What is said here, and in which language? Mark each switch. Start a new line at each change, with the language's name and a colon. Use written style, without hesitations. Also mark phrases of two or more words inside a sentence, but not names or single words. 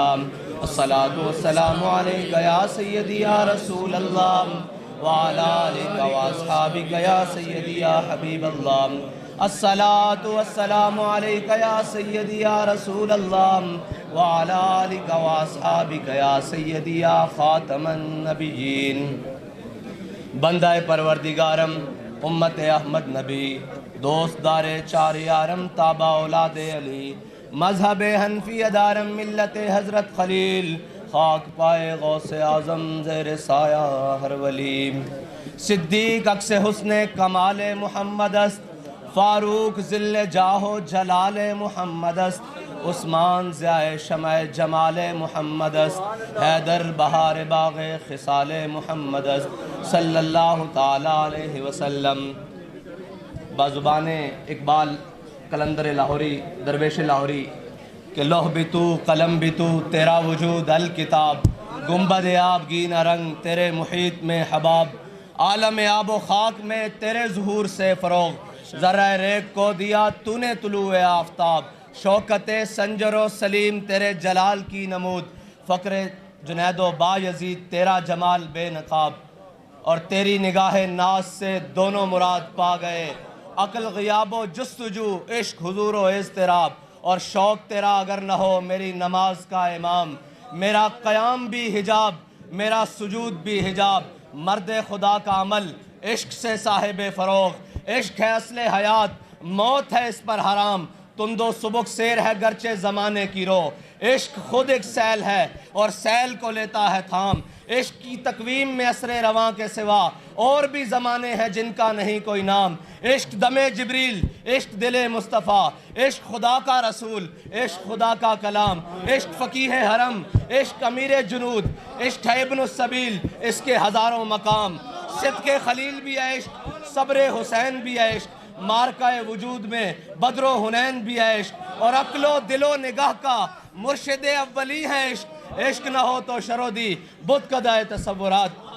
Arabic: الصلاة والسلام عليك يا سيدي يا رسول الله وعلى آلك وأصحابك يا سيدي يا حبيب الله. الصلاة والسلام عليك يا سيدي يا رسول الله وعلى آلك وأصحابك يا سيدي يا خاتم النبيين.
Persian: بندہ پروردگارم امت احمد نبی دوست دار چار یارم تابع اولاد علی مذہب حنفی دارم ملت حضرت خلیل خاک پائے غوث اعظم زیر سایہ ہر ولی. صدیق عکس حسن کمال محمد است، فاروق ذل جاہ و جلال محمد است، عثمان ضیاء شمع جمال محمد است، حیدر بہار باغ خصال محمد است
Arabic: صلی اللہ تعالی علیہ وسلم.
Urdu: بازبان اقبال قلندر لاہوری درویش لاہوری کہ لوح بھی تو قلم بھی تو تیرا وجود الکتاب، گنبد آب گینا رنگ تیرے محیط میں حباب، عالم آب و خاک میں تیرے ظہور سے فروغ، ذرہ ریگ کو دیا تو نے طلوع آفتاب، شوکت سنجر و سلیم تیرے جلال کی نمود، فقر جنید و با یزید تیرا جمال بے نقاب، اور تیری نگاہ ناز سے دونوں مراد پا گئے، عقل غیاب و جستجو عشق حضور و اضطراب، اور شوق تیرا اگر نہ ہو میری نماز کا امام، میرا قیام بھی حجاب میرا سجود بھی حجاب، مرد خدا کا عمل عشق سے صاحب فروغ، عشق ہے اصل حیات موت ہے اس پر حرام، تند و سبک سیر ہے گرچہ زمانے کی رو، عشق خود ایک سیل ہے اور سیل کو لیتا ہے تھام، عشق کی تقویم میں اثر رواں کے سوا اور بھی زمانے ہیں جن کا نہیں کوئی نام، عشق دم جبریل عشق دل مصطفیٰ، عشق خدا کا رسول عشق خدا کا کلام، عشق فقیہ حرم عشق امیر جنود، عشق ہے ابن السبیل اس کے ہزاروں مقام، صدق خلیل بھی ہے عشق صبر حسین بھی ہے عشق، مارکہ وجود میں بدر و حنین بھی ہے عشق، اور عقل و دل و نگاہ کا مرشد اولی ہے عشق، عشق نہ ہو تو شرودی بت کدائے تصورات.